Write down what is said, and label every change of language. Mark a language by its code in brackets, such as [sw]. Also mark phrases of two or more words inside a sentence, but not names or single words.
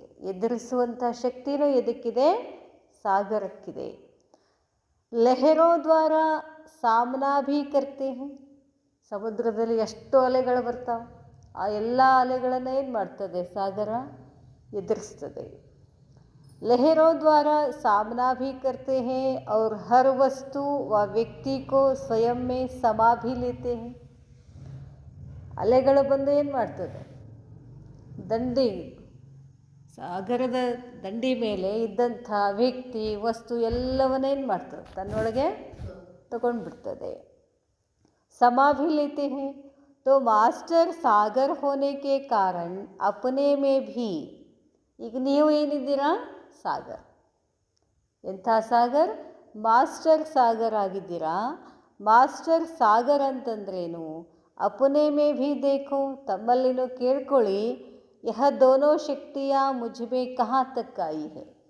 [kn] ಎದುರಿಸುವಂಥ ಶಕ್ತಿನೂ ಎದಕ್ಕಿದೆ? ಸಾಗರಕ್ಕಿದೆ. [hi] लहरों द्वारा सामना भी करते हैं. [kn] ಸಮುದ್ರದಲ್ಲಿ ಎಷ್ಟು ಅಲೆಗಳು ಬರ್ತಾವೆ, ಆ ಎಲ್ಲ ಅಲೆಗಳನ್ನು ಏನು ಮಾಡ್ತದೆ? ಸಾಗರ ಎದುರಿಸ್ತದೆ. [hi] लहरों द्वारा सामना भी करते हैं और हर वस्तु व व्यक्ति को स्वयं में समा भी लेते हैं. [kn] ಅಲೆಗಳು ಬಂದು ಏನು ಮಾಡ್ತದೆ? ದಂಡಿ, ಸಾಗರದ ದಂಡಿ ಮೇಲೆ ಇದ್ದಂಥ ವ್ಯಕ್ತಿ, ವಸ್ತು ಎಲ್ಲವನ್ನ ಏನು ಮಾಡ್ತದೆ? ತನ್ನೊಳಗೆ ತಗೊಂಡ್ಬಿಡ್ತದೆ. [hi] समा भी लेते हैं. तो मास्टर सागर होने के कारण अपने में भी, [kn] ಈಗ ನೀವು ಏನಿದ್ದೀರಾ? ಸಾಗರ್. ಎಂಥ ಸಾಗರ್? ಮಾಸ್ಟರ್ ಸಾಗರ್ ಆಗಿದ್ದೀರಾ. ಮಾಸ್ಟರ್ ಸಾಗರ್ ಅಂತಂದ್ರೇನು? [hi] अपने में भी देखो, [kn] ತಮ್ಮಲ್ಲಿನೂ ಕೇಳ್ಕೊಳ್ಳಿ. [hi] यह दोनों शक्तियाँ मुझमें कहाँ तक आई हैं.